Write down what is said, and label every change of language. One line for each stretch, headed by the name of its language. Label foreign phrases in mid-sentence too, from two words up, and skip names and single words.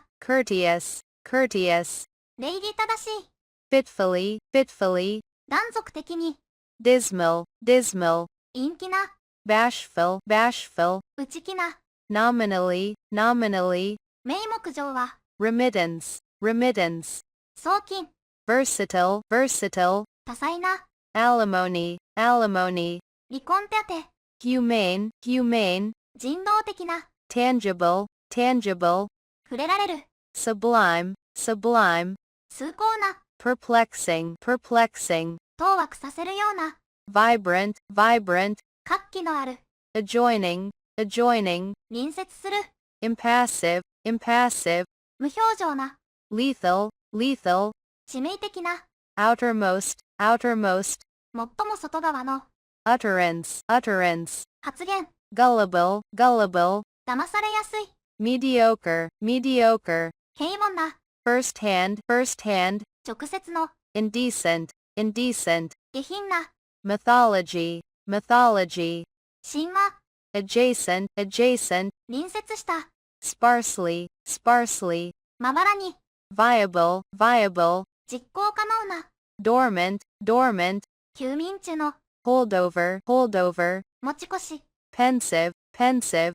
English: courteous, courteous,
Japanese: 礼儀正しい、
English: fitfully, fitfully,
Japanese: 断続的に、
English: dismal, dismal,
Japanese: 陰気な、
English: bashful, bashful,
Japanese: 内気な、
English: nominally, nominally,
Japanese: 名目上は、
English: remittance, remittance,
Japanese: 送金、
English: versatile, versatile,
Japanese: 多彩な、
English: alimony, alimony,
Japanese: 離婚手当、
English: humane, humane,
Japanese: 人道的な、
English: tangible, tangible,
Japanese: 触れられる、
English: sublime, sublime,
Japanese: 崇高な、
English: perplexing, perplexing,
Japanese: 当惑させるような、
English: vibrant, vibrant,
Japanese: 活気のある、
English: adjoining, adjoining,
Japanese: 隣接する、
English: impassive, impassive,
Japanese: 無表情な、
English: lethal, lethal,
Japanese: 致命的な、
English: outermost, outermost,
Japanese: 最も外側の、
English: utterance, utterance,
Japanese: 発言、
English: gullible, gullible,
Japanese: 騙されやすい、
English: mediocre, mediocre,
Japanese: 平凡な、
English: first-hand, first-hand,
Japanese: 直接の、
English: indecent, indecent,
Japanese: 下品な、
English: mythology, mythology,
Japanese: 神話、
English: adjacent, adjacent,
Japanese: 隣接した、
English: sparsely, sparsely,
Japanese: まばらに、
English: viable, viable,
Japanese: 実行可能な、
English: dormant, dormant,
Japanese: 休眠中の、
English: holdover, holdover,
Japanese: 持ち越し、
English: pensive, pensive,